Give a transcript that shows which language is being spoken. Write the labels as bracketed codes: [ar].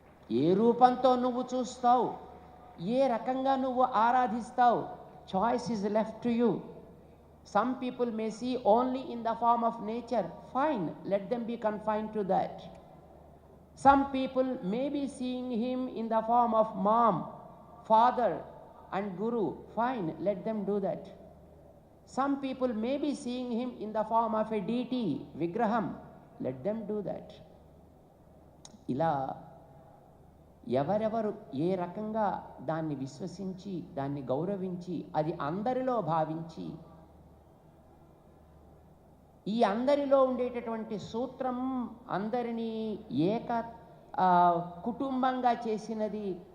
[te] ఏ రూపంతో నువ్వు చూస్తావు, ఏ రకంగా నువ్వు ఆరాధిస్తావు, [en] Choice is left to you. Some people may see only in the form of nature, fine, let them be confined to that. Some people may be seeing him in the form of mom, father and guru, fine, let them do that. Some people may be seeing him in the form of a deity, Vigraham. Let them do that. [te] ఇలా ఎవరెవరు ఏ రకంగా దాన్ని విశ్వసించి, దాన్ని గౌరవించి, అది అందరిలో భావించి, ఈ అందరిలో ఉండేటటువంటి సూత్రం అందరినీ ఏక కుటుంబంగా చేసినది.